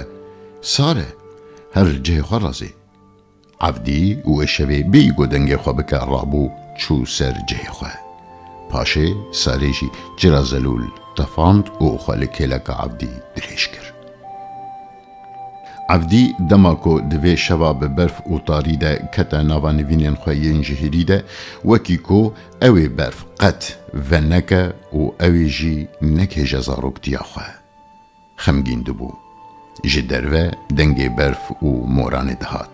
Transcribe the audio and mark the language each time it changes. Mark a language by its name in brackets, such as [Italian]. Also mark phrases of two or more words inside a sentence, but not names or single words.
[Kurdish] سارە هەر جێ خوا ڕازێ. عەبدی وێ شەوێ بێی گۆدەنگێ خوا بکە ڕابوو چوو سەر جێ خوا. پاشێ سارێژی جرا زەلول تەفاند و خوا لە کێلەکە عەبدی درێژ کرد. عەبدی دەماکۆ divê şeva bi berf û tarî de kete nava nivînên xwe yên ji herî de wekî ku ew ê berf qet veneke û ew ê jî nekêje zaroktiya xwe. Xemgîn dibû. Ji derve dengê berf û moranê dihat.